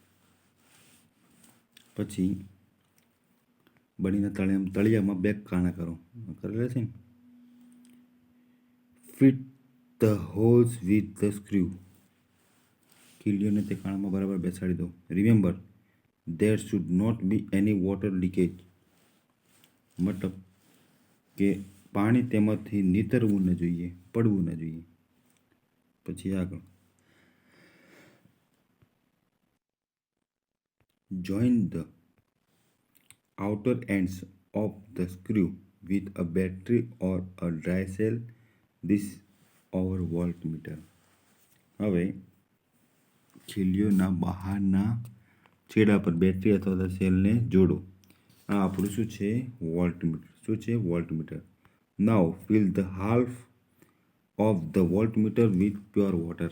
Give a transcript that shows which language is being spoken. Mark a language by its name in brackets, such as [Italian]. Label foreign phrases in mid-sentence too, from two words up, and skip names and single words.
[Gujarati] પછી બરણીના તળિયામાં 2 કાણા કરો. કરેલા છે ને? [English] fit the holes with the screw. [Gujarati] ખીલીઓને તે કાણામાં બરાબર બેસાડી દો. [English] રિમેમ્બર there should not be any water leakage. [Gujarati] મતલબ કે પાણી તેમાંથી નીતરવું ન જોઈએ, પડવું ન જોઈએ. પછી આગળ [English] join the outer ends of the screw with a battery or a dry cell. This our voltmeter. [Gujarati] હવે ખીલીઓના બહારના છેડા પર બેટરી અથવા તો સેલને જોડો. આ આપણું શું છે? વોલ્ટમીટર. શું છે? વોલ્ટમીટર. [English] now fill the half of the voltmeter with pure water.